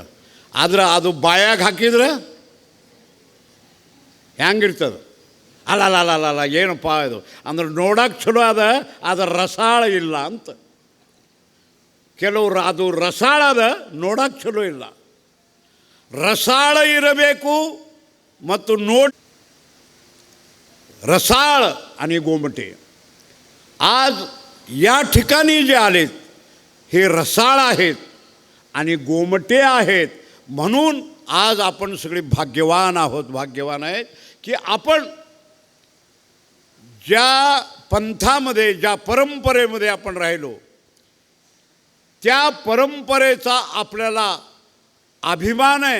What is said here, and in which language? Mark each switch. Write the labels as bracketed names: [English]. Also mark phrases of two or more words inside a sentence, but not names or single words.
[Kannada] ಆದ್ರೆ ಅದು ಬಾಯಾಗ ಹಾಕಿದ್ರೆ ಹೆಂಗಿರ್ತದೆ, ಅಲ್ಲ ಏನಪ್ಪ ಇದು ಅಂದ್ರೆ ನೋಡಕ್ಕೆ ಚಲೋ ಅದ, ಅದರ ರಸಾಳ ಇಲ್ಲ ಅಂತ. ಕೆಲವರು ಅದು ರಸಾಳ ಅದ, ನೋಡಕ್ಕೆ ಚಲೋ ಇಲ್ಲ. ರಸಾಳ ಇರಬೇಕು ಮತ್ತು [Marathi] रसाळ आणि गोमटे आज या ठिकाणी जे आलेत हे रसाळ आहेत आणि गोमटे आहेत. म्हणून आज आपण सगळे भाग्यवान आहोत, भाग्यवान आहेत की आपण ज्या पंथामध्ये, ज्या परंपरेमध्ये आपण राहिलो त्या परंपरेचा आपल्याला अभिमान आहे.